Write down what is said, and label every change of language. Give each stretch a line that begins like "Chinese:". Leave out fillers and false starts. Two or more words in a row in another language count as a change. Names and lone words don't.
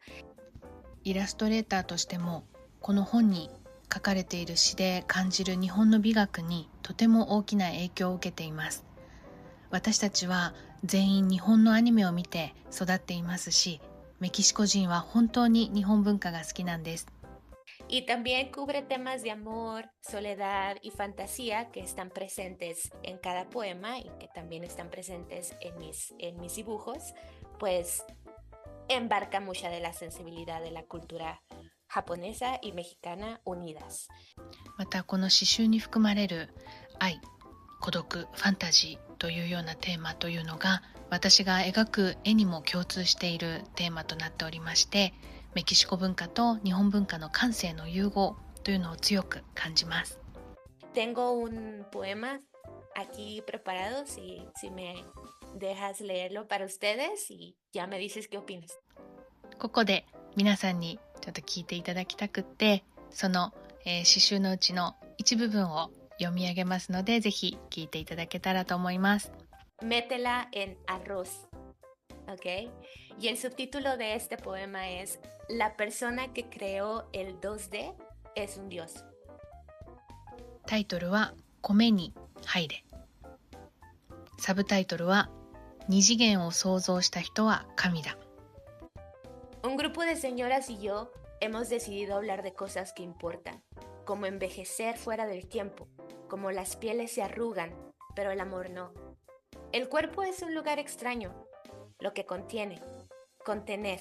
Japanese: イラストレーターとしてもこの本に書かれている詩で感じる日本の美学にとても大きな影響を受けています。私たちは全員日本のアニメを見て育っていますし、メキシコ人は本当に日本文化が好きなんです。
Spanish: Y también cubre temas de amor, soledad y fantasía que están presentes en cada poema y que también están presentes en mis dibujos, pues embarca mucha de la sensibilidad de la cultura japonesa y mexicana unidas.
Japanese: またこの詩集に含まれる愛、孤独、ファンタジーというようなテーマというのが私が描く絵にも共通しているテーマとなっておりまして、メキシコ文化と日本文化の感性の融合というのを強く感じます。
Spanish: Tengo un poema aquí preparado, si me dejas leerlo para ustedes y ya me dices qué opinas.
Japanese: ここで皆さんにちょっと聞いていただきたくって、その、詩集のうちの一部分を読み上げますので、ぜひ聞いていただけたらと思います。
Spanish: Métela en arroz, ¿ok? Y el subtítulo de este poema es La persona que creó el 2D es un dios.
Japanese: タイトルは米に入れ。サブタイトルは二次元を創造した人は神だ。
Spanish: Un grupo de señoras y yo hemos decidido hablar de cosas que importan, como envejecer fuera del tiempo, como las pieles se arrugan, pero el amor no. El cuerpo es un lugar extraño, lo que contiene, contener.